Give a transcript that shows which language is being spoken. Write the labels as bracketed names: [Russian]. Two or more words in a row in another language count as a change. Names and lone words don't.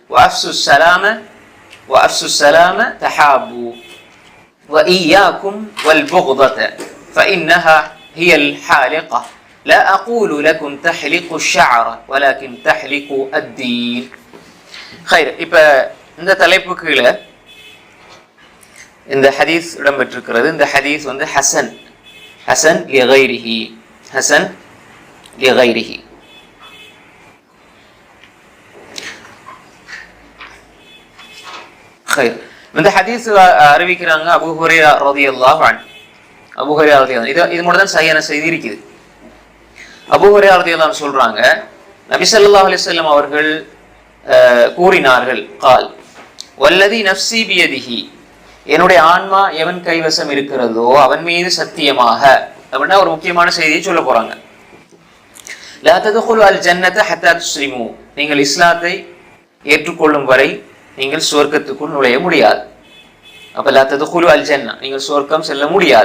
[Arabic] وأفسوا السلام تحابوا وإياكم والبغضة فإنها هي الحالقة لا أقول لكم تحلقوا الشعر ولكن تحلقوا الدين. خير. [Tamil] இப்ப இந்த தலைப்புக்கு கீழ இந்த ஹதீஸ் இடம்பெற்றிருக்கிறது. இந்த ஹதீஸ் [Arabic] حسن لغيره. خير. [Tamil] இந்த ஹதீஸ் அறிவிக்கிறாங்க அபூ ஹுரைரா [Arabic] رضي الله عنه. [Tamil] இது மட்டும் தான் சரியான செய்தி இருக்குது. அபூ ஹுரைரா [Arabic] رضي الله عنه [Tamil] சொல்றாங்க, நபி [Arabic] صلى الله عليه وسلم [Tamil] அவர்கள் கூறினார்கள், [Arabic] قال والذي نفسي بيده, [Tamil] என்னுடைய ஆன்மா எவன் கைவசம் இருக்கிறதோ அவன் மீது சத்தியமாக அப்படின்னா ஒரு முக்கியமான செய்தியை சொல்ல போறாங்க. [Arabic] لا تدخلوا الجنة حتى تسلموا, [Tamil] நீங்கள் இஸ்லாத்தை ஏற்றுக்கொள்ளும் வரை நீங்கள் சுவர்க்கத்துக்குள் நுழைய முடியாது. அப்ப [Arabic] لا تدخلوا الجنة, [Tamil] நீங்கள் சுவர்க்கம் செல்ல முடியாது.